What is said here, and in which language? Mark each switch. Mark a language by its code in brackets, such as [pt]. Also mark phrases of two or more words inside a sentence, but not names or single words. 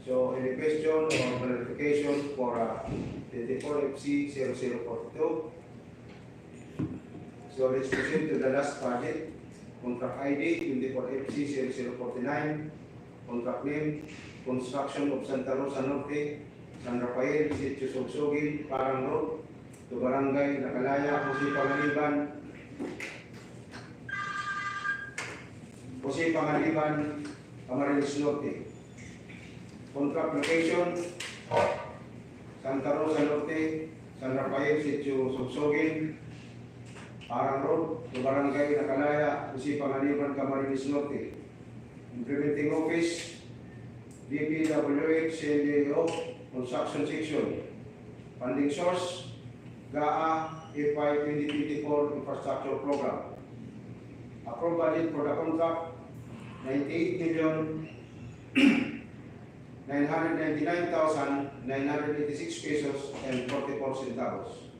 [en] So, any question or clarification for 24FC0042? So, let's proceed to the last project. Contract ID 24FC0049. Contract name, construction of Santa Rosa Norte, San Rafael, Sitio Sogsogin, Parang Road, to Barangay Nakalaya, Jose Pangaliban, Camarines Norte. Contract location, Santa Rosa Norte, San Rafael, Sitio Sogsogin, Parang Road, to Barangay Nakalaya, Jose Pangaliban, Camarines Norte. Implementing Office, DPWH, CLAO, Construction Section. Funding Source, GAA, FY 2024 Infrastructure Program. Approved budget for the contract, 98,999,986 pesos and 44 centavos.